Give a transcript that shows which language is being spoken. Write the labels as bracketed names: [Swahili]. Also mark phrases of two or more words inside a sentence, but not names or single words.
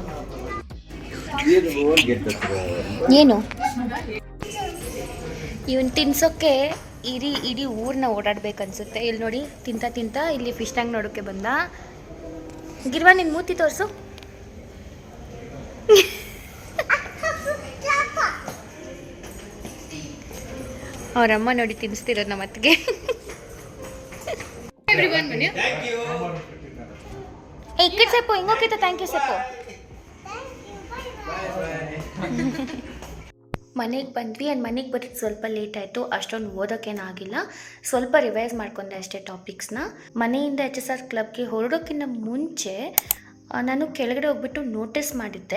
[Kannada] ಏನು ಇವನ್ ತಿನ್ಸೋಕ್ಕೆ ಇಡೀ ಊರನ್ನ ಓಡಾಡ್ಬೇಕನ್ಸುತ್ತೆ. ಇಲ್ಲಿ ನೋಡಿ ತಿಂತ ಇಲ್ಲಿ [English] fish tank [Kannada] ನೋಡೋಕ್ಕೆ ಬಂದ. ಗಿರ್ವಾ ನಿನ್ನ ಮೂತಿ ತೋರಿಸು. ಅವರಮ್ಮ ನೋಡಿ ತಿನ್ನಿಸ್ತಿರೋದು ನಮ್ಮ ಅತ್ತಿಗೆ. [Telugu] ఇక్కడ చెప్పు ఇంకొకైతే [English] thank you [Telugu] చెప్పు. [Kannada] ಮನೆಗೆ ಬಂದ್ವಿ. ಆ್ಯಂಡ್ ಮನೆಗೆ ಬರೋದು ಸ್ವಲ್ಪ ಲೇಟ್ ಆಯಿತು. ಅಷ್ಟೊಂದು ಓದೋಕ್ಕೇನಾಗಿಲ್ಲ, ಸ್ವಲ್ಪ ರಿವೈಸ್ ಮಾಡ್ಕೊಂಡೆ ಅಷ್ಟೇ ಟಾಪಿಕ್ಸ್ನ. ಮನೆಯಿಂದ HSR ಕ್ಲಬ್ಗೆ ಹೊರಡೋಕ್ಕಿಂತ ಮುಂಚೆ ನಾನು ಕೆಳಗಡೆ ಹೋಗ್ಬಿಟ್ಟು ನೋಟಿಸ್ ಮಾಡಿದ್ದೆ.